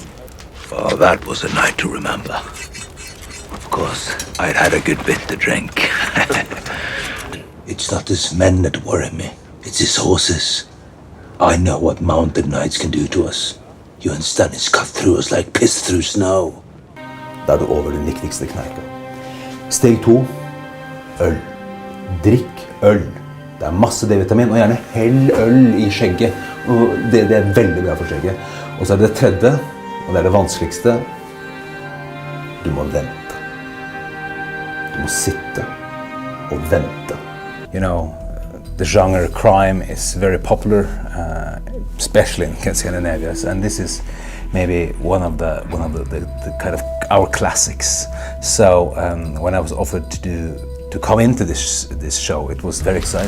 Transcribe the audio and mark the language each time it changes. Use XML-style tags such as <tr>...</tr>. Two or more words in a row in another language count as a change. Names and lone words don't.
<en>Oh, that was a night to remember. Of course, I'd had a good bit to drink. It's not his men that worry me. It's his horses. I know what mounted knights can do to us. You and Stannis cut through us like piss through snow.</en> <no>Da er du over den viktigste kneika. Steg 2. Øl. Drikk øl. Det er masse D-vitamin, og gjerne hell øl i skjegget. Og det er veldig bra for skjegget. Og så er det tredje, og det er det vanskeligste. Du må vente. Du må sitte og vente.</no> <en>The genre crime is very popular, especially in Scandinavia, and this is maybe one of the kind of our classics. So when I was offered to come into this show, it was very exciting.</en>